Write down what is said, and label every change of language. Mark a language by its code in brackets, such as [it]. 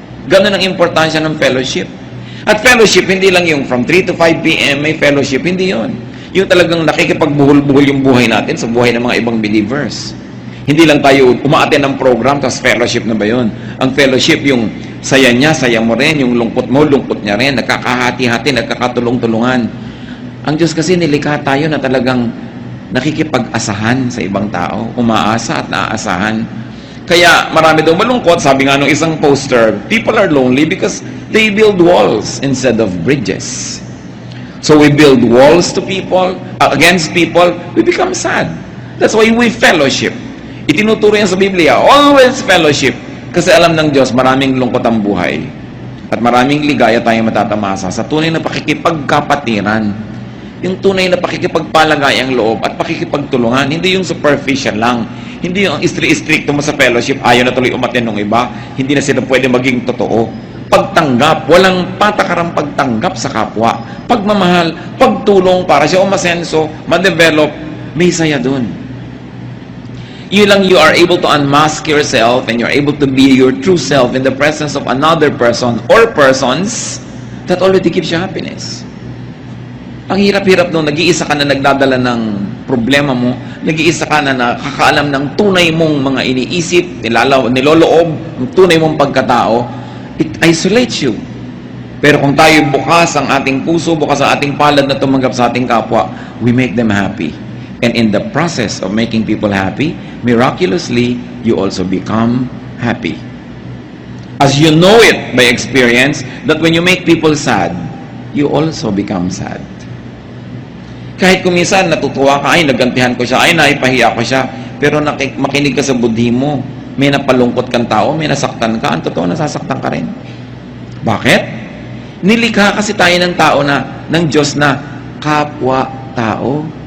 [tl] Ganun ang importansya ng fellowship. At fellowship, hindi lang yung [en] from 3 to 5 p.m. [tl] may fellowship, hindi yon. Yung talagang nakikipagbuhol-buhol yung buhay natin sa buhay ng mga ibang believers. Hindi lang tayo umaaten ng program, tapos fellowship na ba yun? Ang fellowship, yung saya niya, saya mo rin, yung lungkot mo, lungkot niya rin, nagkakahati-hati, nagkakatulong-tulungan. Ang Diyos kasi nilikha tayo na talagang nakikipag-asahan sa ibang tao, umaasa at naaasahan. Kaya marami daw malungkot, sabi nga nung isang poster, [en] people are lonely because they build walls instead of bridges. So we build walls to people, against people, we become sad. That's why we fellowship. [tl] Itinuturo yan sa Biblia, [en] always fellowship. [tl] Kasi alam ng Diyos, maraming lungkot ang buhay. At maraming ligaya tayong matatamasa sa tunay na pakikipagkapatiran. Yung tunay na pakikipagpalagay ang loob at pakikipagtulungan. Hindi yung superficial lang. Hindi yung strict mo sa fellowship, ayaw na tuloy umaten ng iba. Hindi na sila pwede maging totoo. Pagtanggap, walang patakarang pagtanggap sa kapwa. Pagmamahal, pagtulong para siya umasenso, ma-develop, may saya dun. [en] You are able to unmask yourself and you're able to be your true self in the presence of another person or persons that already gives you happiness. [tl] Ang hirap-hirap nung nag-iisa ka na nagdadala ng problema mo, nag-iisa ka na nakakaalam ng tunay mong mga iniisip, niloloob, ang tunay mong pagkatao, [en] it isolates you. [tl] Pero kung tayo bukas ang ating puso, bukas ang ating palad na tumanggap sa ating kapwa, [en] we make them happy. And in the process of making people happy, miraculously, you also become happy. As you know it by experience, that when you make people sad, you also become sad. [tl] Kahit kung minsan natutuwa ka, ay nagantihan ko siya, ay naipahiya ko siya, pero makinig ka sa budhi mo, may napalungkot kang tao, may nasaktan ka, ang totoo nasasaktan ka rin. Bakit? Nilikha kasi tayo ng tao na, ng Diyos na kapwa-tao.